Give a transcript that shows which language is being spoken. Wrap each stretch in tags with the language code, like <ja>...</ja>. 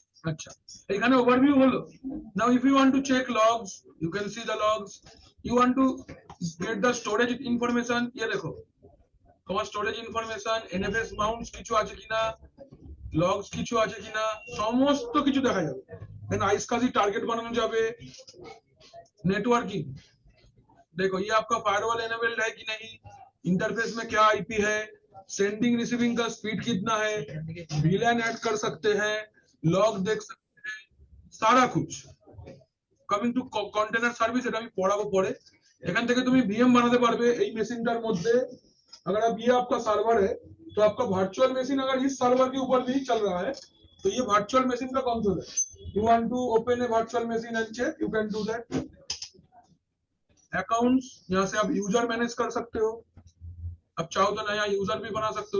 <bn>আচ্ছা এখানে ওভারভিউ হলো।</bn> <en>Now if you want to check logs, you can see the logs. You want to get the storage information,</en> <bn>ये দেখো তোমার storage information, NFS mounts কিছু আছে কিনা, লগস কিছু আছে কিনা, সমস্ত কিছু দেখা যাবে। দেন আইসকাজি টার্গেট বানানো যাবে।</bn> <hi>नेटवर्किंग देखो ये आपका फायरवॉल एनेबल्ड है कि नहीं, इंटरफेस में क्या आईपी है, सेंडिंग रिसीविंग का स्पीड कितना है, VLAN ऐड कर सकते हैं, लॉग देख सकते हैं, सारा कुछ।</hi> <en>coming to container service,</en> <bn>এটা আমি পড়াবো পরে। এখান থেকে তুমি ভিএম বানাতে পারবে এই মেশিনটার মধ্যে।</bn> <hi>अगर अब ये आपका सर्वर है तो आपका वर्चुअल मशीन अगर इस सर्वर के ऊपर भी चल रहा है तो ये वर्चुअल मशीन का कंसोल है।</hi> <en>You want to open a virtual machine and check, you can do that.</en> <hi>Accounts, यहाँ से आप यूजर मैनेज कर सकते हो, अब चाहो तो नया यूजर भी बना सकते हो।</hi>